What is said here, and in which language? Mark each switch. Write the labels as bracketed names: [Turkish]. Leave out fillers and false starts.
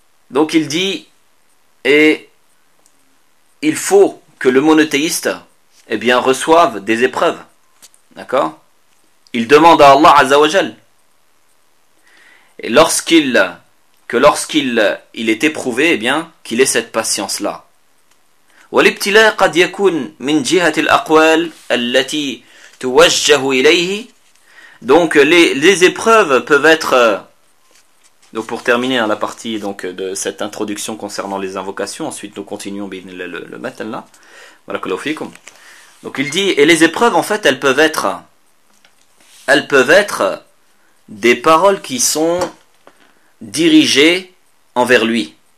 [French] Donc il dit et il faut que le monothéiste eh bien reçoive des épreuves. D'accord? Il demande à Allah Azza wa Jal. Et lorsqu'il est éprouvé, eh bien, qu'il ait cette patience-là. [Arabic] والابتلاء قد يكون من جهة الأقوال التي توجه إليه. [French] Donc les épreuves peuvent être donc pour terminer la partie donc de cette introduction concernant les invocations, ensuite nous continuons le matin là. [Arabic] Barakallahu fikum. [French] Donc il dit, et les épreuves en fait elles peuvent être des paroles qui sont dirigées envers lui.